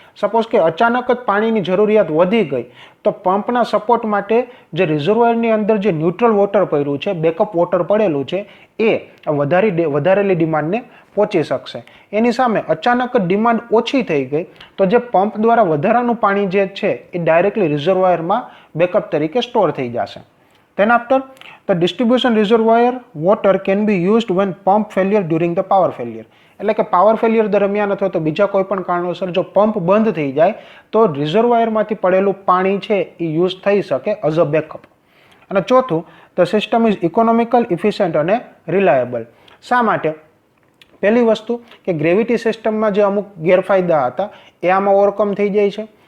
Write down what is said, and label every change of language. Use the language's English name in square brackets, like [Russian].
[Gujarati] Suppose કે અચાનક જ પાણીની જરૂરિયાત વધી ગઈ તો પંપના સપોર્ટ માટે જે રિઝર્વોયરની અંદર જે ન્યુટ્રલ વોટર પડ્યું છે, બેકઅપ વોટર પડેલું છે, એ વધારેલી ડિમાન્ડને પહોંચી શકશે. એની સામે અચાનક જ ડિમાન્ડ ઓછી થઈ ગઈ તો જે પંપ દ્વારા વધારાનું પાણી જે છે એ ડાયરેક્ટલી રિઝર્વોયરમાં બેકઅપ તરીકે સ્ટોર થઈ જશે. [English] Then after, the distribution reservoir water can be used when pump failure during the power failure. [Gujarati] એટલે કે પાવર ફેલિયર દરમિયાન અથવા તો બીજા કોઈ પણ કારણોસર જો પંપ બંધ થઈ જાય તો રિઝર્વોયરમાંથી પડેલું પાણી છે એ યુઝ થઈ શકે એઝ અ બેકઅપ. અને ચોથું, [English] the system is economical, efficient [Gujarati] અને રિલાયબલ. શા માટે? પહેલી વસ્તુ કે ગ્રેવિટી સિસ્ટમમાં જે અમુક ગેરફાયદા હતા એ આમાં ઓવરકમ થઈ જાય છે.